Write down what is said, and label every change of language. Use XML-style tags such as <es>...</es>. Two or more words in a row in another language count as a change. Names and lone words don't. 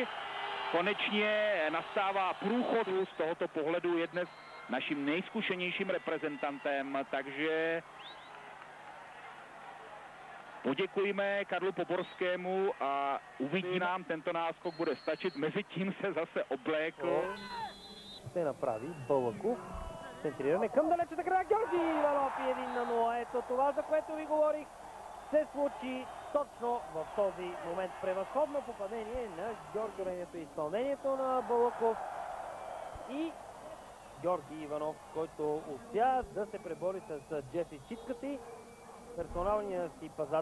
<cs>Konečně nastává průchod. Z tohoto pohledu je dnes naším nejzkušenějším reprezentantem, takže poděkujeme Karlu Poborskému a uvidí nám tento náskok bude stačit. Mezitím se zase oblékl.</cs> <bg>Ще направи Бълъков. Центриране към далечата края. Георги Иванов и 1-0. Ето това, за което ви говорих, се случи точно в този момент. Превъзходно попадение на Георги, изпълнението на Бълъков и Георги Иванов, който успя да се пребори с Джефри Читкати, персоналния си пазач.</bg>